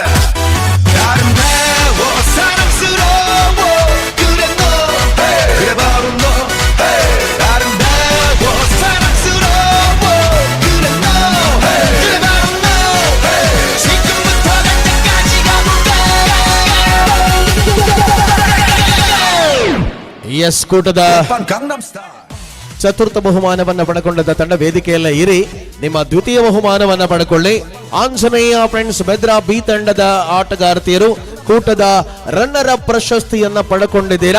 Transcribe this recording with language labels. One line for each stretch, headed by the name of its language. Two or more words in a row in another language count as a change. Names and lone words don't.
Korean: 아름다워 사랑스러워 그래 너 그래 바로 너 아름다워 사랑스러워 그래 너 그래 바로 너 지금부터 당장까지 가볼까.
Kannada: ಎಸ್ ಕೂಟದ ಚತುರ್ಥ ಬಹುಮಾನವನ್ನ ಪಡೆಕೊಂಡ ತಂಡ ವೇದಿಕೆಯಲ್ಲ ಇರಿ. ನಿಮ್ಮ ದ್ವಿತೀಯ ಬಹುಮಾನವನ್ನ ಪಡೆಕೊಳ್ಳಿ. ಆಂಜನೇಯ ಫ್ರೆಂಡ್ಸ್ ಬೆದ್ರಾ ಬಿ ತಂಡದ ಆಟಗಾರ್ತಿಯರು ಕೂಟದ
English: runner up
Kannada: ಪ್ರಶಸ್ತಿಯನ್ನ ಪಡೆಕೊಂಡಿದ್ದೀರಾ.